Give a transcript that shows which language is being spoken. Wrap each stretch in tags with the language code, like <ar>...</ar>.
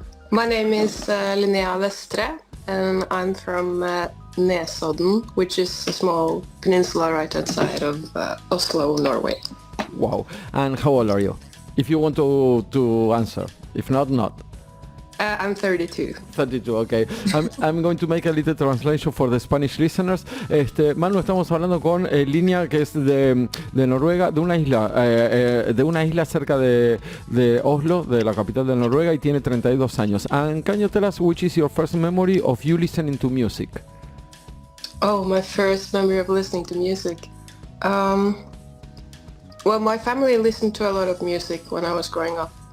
<en>My name is Linnea Vestre, and I'm from Nesodden, which is a small peninsula right outside of Oslo, Norway. Wow. And how old are you? If you want to answer. If not, not. I'm 32. 32, okay. I'm going to make a little translation for the Spanish listeners.</en> <es>Manu, estamos hablando con Linnea, que es de Noruega, de una isla cerca de Oslo, de la capital de Noruega, y tiene 32 años.</es> <en>And can you tell us which is your first memory of you listening to music? Oh, my first memory of listening to music. Well, my family listened to a lot of music when I was growing up.</en>